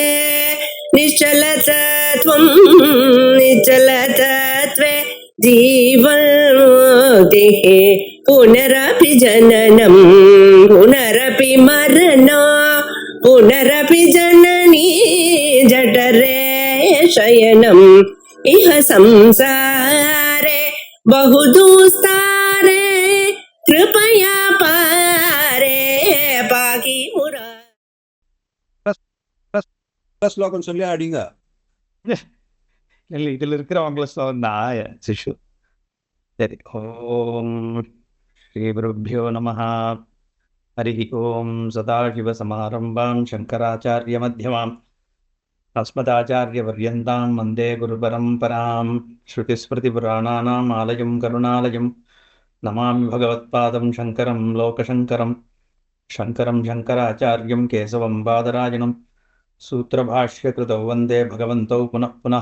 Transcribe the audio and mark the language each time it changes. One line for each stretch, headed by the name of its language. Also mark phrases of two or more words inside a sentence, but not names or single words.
Sanskrit: निश्चलतत्वं निश्चलतत्वे जीवन्मुक्तिः पुनरपि जननं पुनरपि मरणं पुनरपि जननी जठरे शयनम् इह संसारे बहुदुस्तारे कृपया पारे पाहि मुरा.
Tamil: ஸ்லோகம் சொல்லி அடிங்க. இல்லை, இதில் இருக்கிறவங்கள ஸ்லோகம் தான் சிஷு.
Sanskrit: சரி. ओम् श्री गुरुभ्यो नमः. हरि ओम्। सदाशिवसमारम्भां शङ्कराचार्यमध्यमां अस्मदाचार्यपर्यन्तां वन्दे गुरुपरम्परां. श्रुतिस्मृतिपुराणानाम् आलयं करुणालयं नमामि भगवत्पादं शङ्करं लोकशङ्करं. शङ्करं शङ्कराचार्यं केशवं बादरायणं सूत्रभाष्यकृतौ वन्दे भगवन्तौ पुनः पुनः.